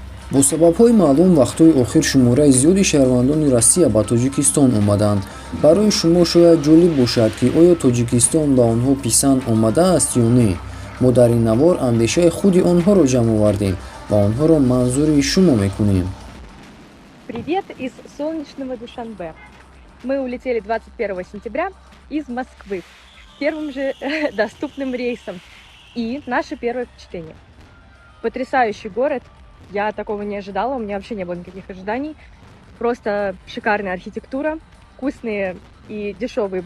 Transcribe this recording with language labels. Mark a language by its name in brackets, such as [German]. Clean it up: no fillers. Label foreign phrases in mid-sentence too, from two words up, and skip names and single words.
[Tajik] бо сабабҳои маълум вақтҳои охир шумораи зиёди шаҳрвандони Россия ба Тоҷикистон омаданд. Барои шумо шояд ҷолиб бошад, ки оё Тоҷикистон ба онҳо писанд омадааст ё не. Мо дар ин навор андешаи худи онҳоро ҷамъ овардем ва онҳоро манзури шумо мекунем. [Russian] Привет из солнечного Душанбе. Мы улетели 21 сентября из Москвы первым же доступным рейсом. И наше первое впечатление. Потрясающий город. Я такого не ожидала, у меня вообще не было никаких ожиданий. Просто шикарная архитектура, вкусные и дешевые.